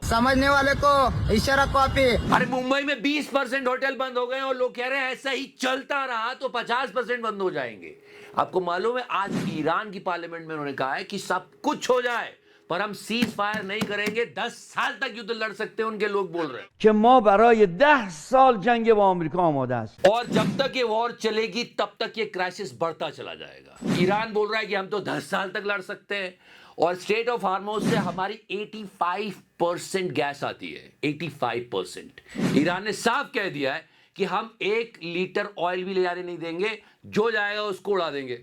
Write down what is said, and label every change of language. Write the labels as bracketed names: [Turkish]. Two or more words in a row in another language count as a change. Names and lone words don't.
[Hindi] समझने वाले को इशारा कॉपी। अरे मुंबई में 20% होटल बंद हो गए और लोग कह रहे हैं ऐसा ही चलता रहा तो 50% बंद हो जाएंगे। आपको मालूम है आज ईरान की पार्लियामेंट में उन्होंने कहा है कि सब कुछ हो जाए पर हम [English] cease fire [Hindi] नहीं करेंगे। 10 साल तक युद्ध लड़ सकते हैं, उनके लोग बोल रहे हैं [Persian] که ما برای 10 سال جنگ با آمریکا آماده است. [Hindi] और जब तक ये वॉर चलेगी तब तक ये क्राइसिस बढ़ता चला जाएगा। ईरान बोल रहा है कि हम तो 10 साल तक लड़ सकते हैं। और स्टेट ऑफ हार्मोस से हमारी 85% गैस आती है। 85%। ईरान ने साफ कह दिया है कि हम 1 लीटर ऑयल भी ले जाने नहीं देंगे, जो जाएगा उसको उड़ा देंगे।